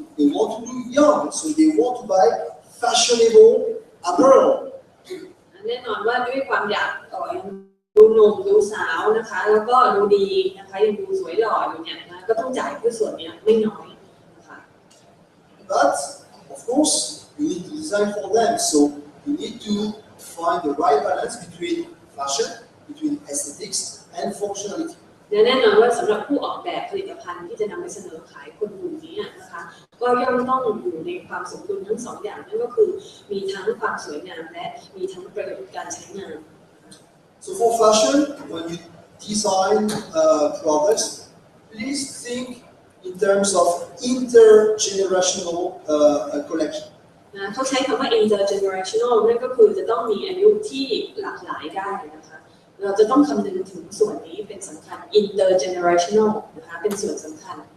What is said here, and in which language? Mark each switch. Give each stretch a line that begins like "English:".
English: They want to look young, so they want to buy fashionable apparel.
Thai: แน่นอนว่าด้วยความอยากยังดูหนุ่มดูสาวนะคะแล้วก็ดูดีนะคะยังดูสวยหล่ออยู่เนี่ยนะก็ต้องจ่ายเพื่อส่วนนี้ไม่น้อยนะคะ
English: But of course, you need to design for them. So you need to find the right balance between fashion, between aesthetics, and functionality.
Thai: แน่นอนว่าสำหรับผู้ออกแบบผลิตภัณฑ์ที่จะนำไปเสนอขายคนกลุ่มนี้นะคะก็ย่อมต้องอยู่ในความสมดุลทั้งสองอย่างนั่นก็คือมีทั้งความสวยงามและมีทั้งประโยชน์การใช้งาน
English: So for fashion, when you design products, please think in terms of intergenerational collection.
Thai: นะเขาใช้คำว่า intergenerational นั่นก็คือจะต้องมีอายุที่หลากหลายได้นะคะเราจะต้องคำนึงถึงส่วนนี้เป็นสำคัญ intergenerational นะคะเป็นส่วนสำคัญ